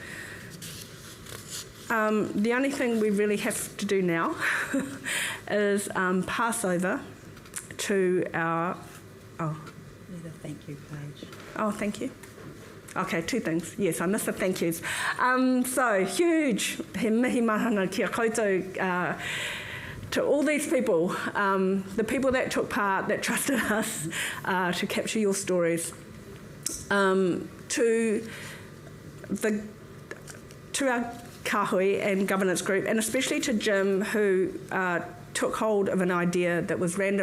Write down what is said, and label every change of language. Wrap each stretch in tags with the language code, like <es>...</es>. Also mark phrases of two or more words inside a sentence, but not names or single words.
<en>The only thing we really have to do now is pass over to our... Oh. Need a thank you page. Oh, thank you. Okay, two things. Yes, I missed the thank yous. So, huge</en> <mi>he mihi mahana kia koutou</mi> <en>to all these people, the people that took part, that trusted us to capture your stories, to the to our kahui and governance group, and especially to Jim, who took hold of an idea that was random.</en>